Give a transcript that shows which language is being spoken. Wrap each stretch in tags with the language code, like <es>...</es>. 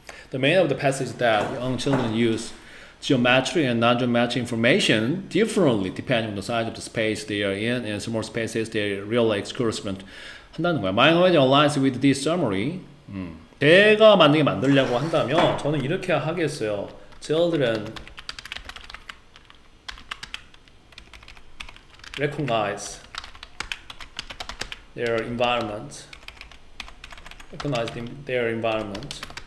<en>The main of the passage is that young children use geometry and non-geometric information differently depending on the size of the space they are in. In small spaces, they really experiment</en> <ko>한다는 거야.</ko> <en>My knowledge aligns with this summary.</en> <ko>제가 만약에 만들려고 한다면 저는 이렇게 하겠어요.</ko> <en>Children recognize their environment. Recognize their environment.</en>